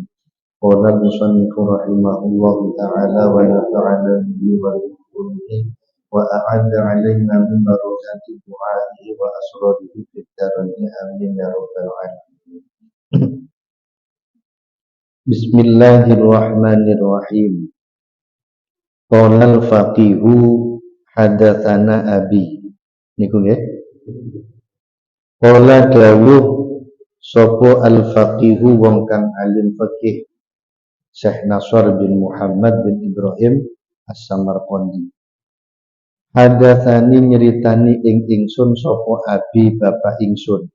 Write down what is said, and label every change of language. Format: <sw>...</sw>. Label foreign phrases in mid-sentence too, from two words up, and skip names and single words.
<ar>قال المصنف رحمه الله تعالى ونفعنا به وبه وأعاد علينا من بركات دعائه وأسراره في الدارين آمين يا رب العالمين. Bismillahirrahmanirrahim. قال الفقيه حدثنا أبي.</ar> <jv>Niku nggih. Qala dawuh sapa al-faqihu wong kang alim fikih Syekh Nasr bin Muhammad bin Ibrahim As-Samarqandi. Hadatsani nyeritani ing ingsun sapa abi bapak ingsun.</jv>